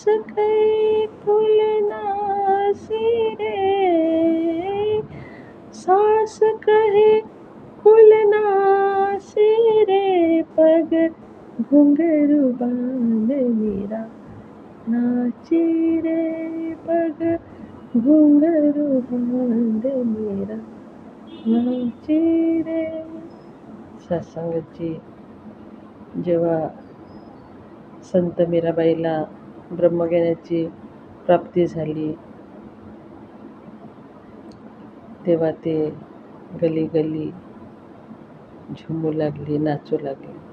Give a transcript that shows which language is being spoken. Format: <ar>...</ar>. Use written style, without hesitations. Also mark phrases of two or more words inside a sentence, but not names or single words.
<hi>कहे खुलना से रे सांस कहे खुलना से रे पग घुंघरू बांध मीरा नाचे रे पग घुंघरू बांध मीरा नाचे रे.</hi> <mr>सत्संगतजी जेव्हा संत मीराबाईला ब्रह्मज्ञानाची प्राप्ती झाली तेव्हा ते गली गली झुमू लागली नाचू लागली.</mr>